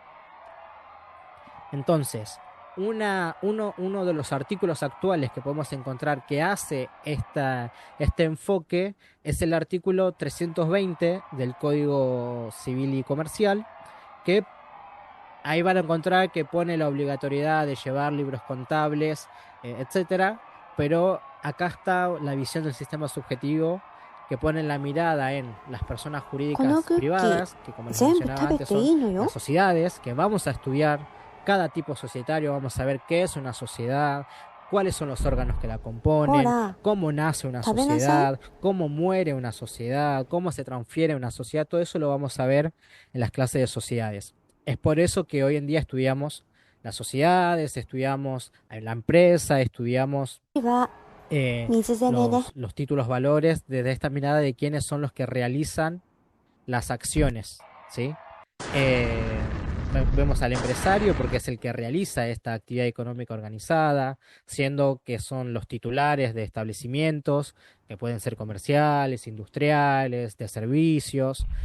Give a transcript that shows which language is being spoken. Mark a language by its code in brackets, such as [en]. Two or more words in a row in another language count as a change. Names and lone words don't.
[es] Entonces, uno de los artículos actuales que podemos encontrar que hace este enfoque es el artículo 320 del Código Civil y Comercial, que ahí van a encontrar que pone la obligatoriedad de llevar libros contables, etcétera, pero acá está la visión del sistema subjetivo que pone la mirada en las personas [ja] こ [es] jurídicas [ja] のクッキー [es] privadas, que como les [ja] 全部 [es] mencionaba [ja] 食べ [es] antes [ja] てい [es] son [ja] いのよ。 [es] las sociedades, que vamos a estudiar cada tipo societario, vamos a ver qué es una sociedad, cuáles son los órganos que la [ja] ほ [es] componen, [ja] ら、 [es] cómo nace una [ja] 食べなさい。 [es] sociedad, cómo muere una sociedad, cómo se transfiere una sociedad, todo eso lo vamos a ver en las clases de sociedades. Es por eso que hoy en día estudiamos las sociedades, estudiamos la empresa, estudiamos [ja] は水でねね。 [es] los títulos valores desde esta mirada de quiénes son los que realizan las acciones, ¿sí? Vemos al empresario porque es el que realiza esta actividad económica organizada, siendo que son los titulares de establecimientos que pueden ser comerciales, industriales, de servicios.